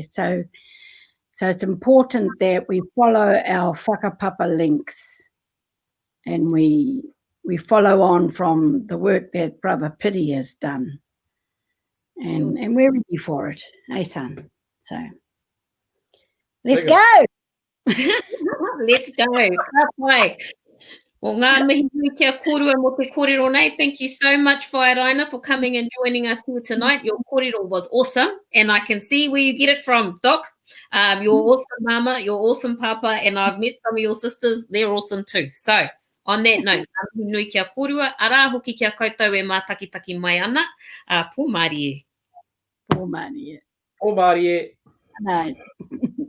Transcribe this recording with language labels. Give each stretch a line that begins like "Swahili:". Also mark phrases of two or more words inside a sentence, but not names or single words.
English: So it's important that we follow our whakapapa links and we follow on from the work that Brother Piri has done. And we're ready for it, eh, son? So let's go. Let's go. Halfway. Well,
Māori: ngā mihi kia korua mo te kōrero nei.
English: Thank you so much, Whairaina, for coming and joining us here tonight. Your kōrero was awesome, and I can see where you get it from, Doc. You're awesome, Mama. You're awesome, Papa, and I've met some of your sisters. They're awesome too. So On that note,
Māori: nui kia korua, arā hoki kia koutou e mātakitaki mai ana, pō Mārie. Pō Mārie. Pō Mārie.
English: Right.